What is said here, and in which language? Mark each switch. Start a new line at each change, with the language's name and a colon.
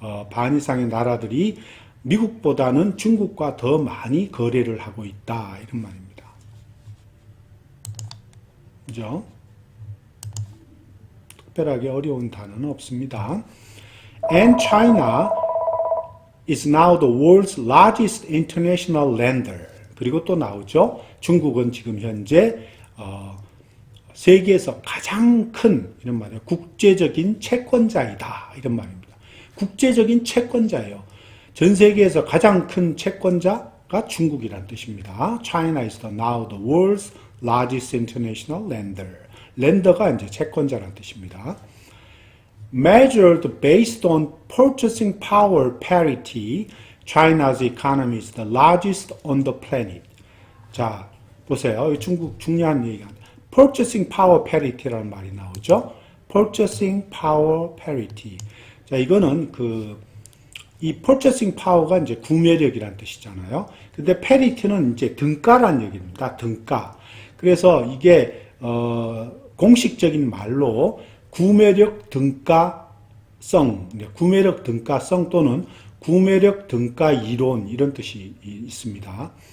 Korean: 반 이상의 나라들이 미국보다는 중국과 더 많이 거래를 하고 있다 이런 말입니다. 그죠? 특별하게 어려운 단어는 없습니다.
English: And China is now the world's largest international lender.
Korean: 그리고 또 나오죠. 중국은 지금 현재 세계에서 가장 큰 이런 말이에요. 국제적인 채권자이다 이런 말입니다. 국제적인 채권자예요. 전 세계에서 가장 큰 채권자가 중국이라는 뜻입니다.
English: China is now the world's largest international lender.
Korean: 렌더가 이제 채권자라는 뜻입니다.
English: Measured based on purchasing power parity, China's economy is the largest on the planet.
Korean: 자, 보세요. 중국 중요한 얘기가 purchasing power parity라는 말이 나오죠.
English: purchasing power parity.
Korean: 자, 이거는 이 purchasing power가 이제 구매력이라는 뜻이잖아요. 근데 parity는 이제 등가라는 얘기입니다. 등가. 그래서 이게 공식적인 말로 구매력 등가성, 구매력 등가성 또는 구매력 등가 이론 이런 뜻이 있습니다.